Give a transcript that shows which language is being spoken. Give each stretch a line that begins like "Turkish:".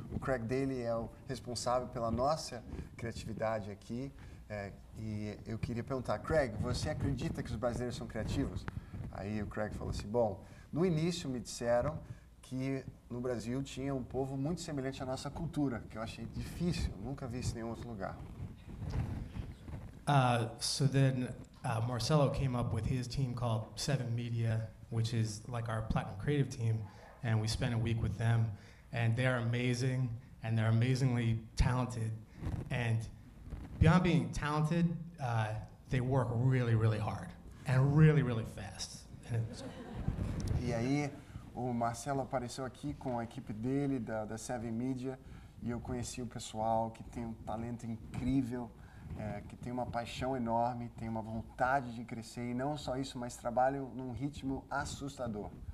Portuguese: O Craig Daly é o responsável pela nossa criatividade aqui e eu queria perguntar, Craig, você acredita que os brasileiros são criativos? Aí o Craig falou assim, bom, no início me disseram que no Brasil tinha um povo muito semelhante à nossa cultura, que eu achei difícil, nunca vi isso em nenhum outro lugar.
English: So then Marcelo came up with his team called Seven Media, which is like our Platinum Creative team, and we spent a week with them, and they're amazing, and they're amazingly talented, and beyond being talented, they work really, really hard, and really, really fast.
Portuguese: E aí o Marcelo apareceu aqui com a equipe dele, da Seven Media, e eu conheci o pessoal que tem um talento incrível, que tem uma paixão enorme, tem uma vontade de crescer, e não só isso, mas trabalham num ritmo assustador.